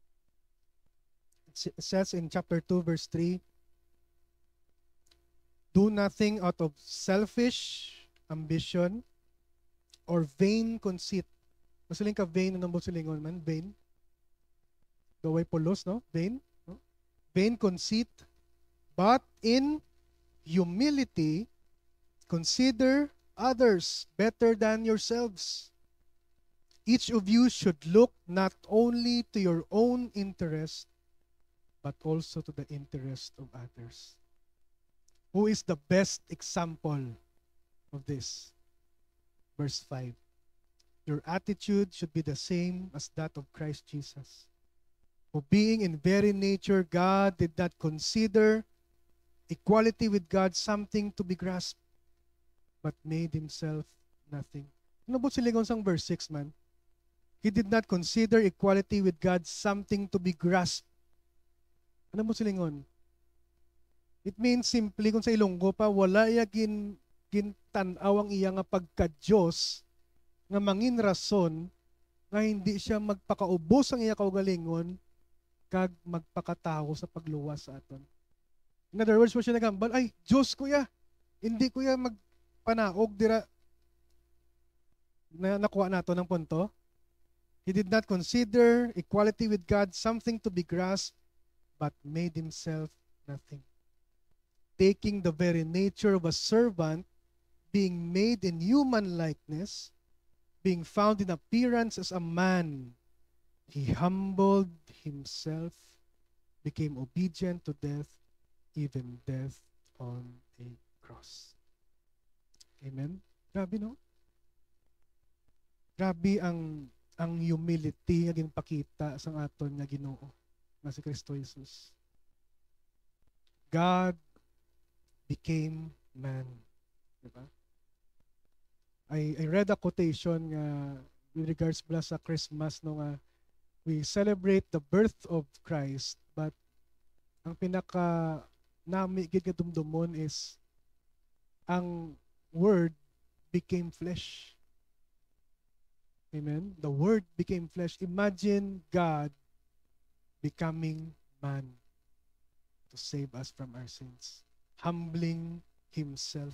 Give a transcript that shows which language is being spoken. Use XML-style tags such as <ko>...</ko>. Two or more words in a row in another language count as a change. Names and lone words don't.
<en>It says in chapter 2 verse 3, do nothing out of selfish ambition or vain conceit.</en> <hil>Masiling ka vain, anong silingon man? Vain? Gaway pulos, no? Vain? No?</hil> <en>Vain conceit, but in humility, consider others better than yourselves. Each of you should look not only to your own interest, but also to the interest of others. Who is the best example of this? Verse 5. Your attitude should be the same as that of Christ Jesus, who being in very nature God did not consider equality with God something to be grasped, but made himself nothing.</en> <hil>Ano ba silingon sang verse 6 man?</hil> <en>He did not consider equality with God something to be grasped.</en> <hil>Ano mo silingon?</hil> <en>It means simply,</en> <hil>kung sa Ilonggo pa, wala ya gintanaw ang iya nga pagka-Diyos nga mangin rason nga hindi siya magpakaubos ang iya kaugalingon kag magpakatao sa pagluwas sa aton.</hil> <en>In other words,</en> <hil>mo siya nagambal, ay, Diyos kuya, hindi kuya magpanaog dira na nakuha nato ng punto.</hil> <en>He did not consider equality with God something to be grasped, but made himself nothing. Taking the very nature of a servant, being made in human likeness, being found in appearance as a man, he humbled himself became obedient to death, even death on a cross.</en> <hil>Amen? Grabe, no? Grabe ang humility nga ginpakita sa aton nga Ginoo nga si Kristo Jesus.</hil> <en>God became man. Diba? I read a quotation nga with regards</en> <hil>pala sa</hil> <en>Christmas</en> <hil>no nga</hil> <en>we celebrate the birth of Christ,</en> <hil>but ang pinaka nami gid nga dumdumon</hil> <en>is ang Word became flesh. Amen? The Word became flesh. Imagine God becoming man to save us from our sins. Humbling Himself.</en>